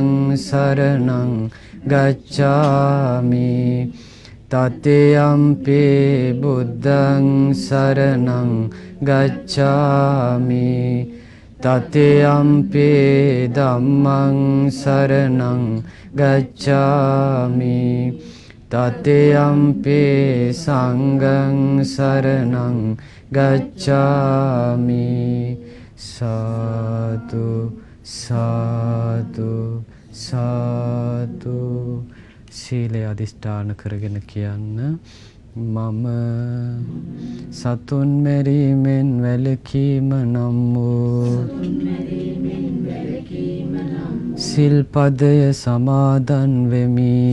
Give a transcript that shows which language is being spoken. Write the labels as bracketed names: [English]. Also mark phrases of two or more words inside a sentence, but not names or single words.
[Pali] සරණං ගච්ඡාමි တတိယံ පි බුද්ධං සරණං ගච්ඡාමි တတိယံ පි ධම්මං සරණං ගච්ඡාමි တတိယံ පි සංඝං සරණං ගච්ඡාමි. [Sinhala] සාදු සාදු සාදු. සීලය අධිෂ්ඨාන කරගෙන කියන්න. මම සතුන් මැරීමෙන් වැළකීම නම් වූ සිල්පදය සමාදන් වෙමි.